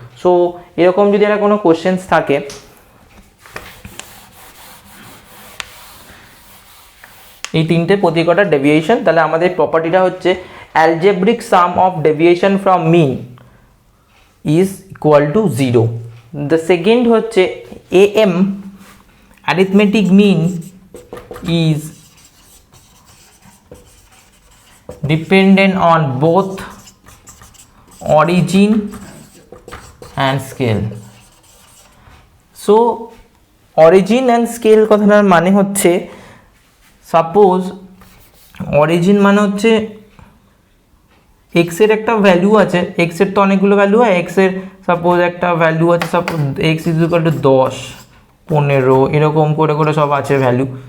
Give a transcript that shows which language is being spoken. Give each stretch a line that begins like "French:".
Bangla: So এরকম যদি একটা কোনো কোশ্চেন্স থাকে, এই 3টে প্রতি কটা ডেভিয়েশন, তাহলে আমাদের প্রপার্টিটা হচ্ছে
English: algebraic sum of deviation from mean is equal to 0. The second হচ্ছে am arithmetic mean is dependent on both origin and scale. So origin and scale
Bangla: কথাটার মানে হচ্ছে, সাপোজ অরিজিন মানে হচ্ছে এক্সের একটা ভ্যালু আছে, এক্সের তো অনেকগুলো ভ্যালু হয়, এক্সের সাপোজ একটা ভ্যালু আছে, suppose x is equal to 10 15 এরকম করে করে সব আছে ভ্যালু।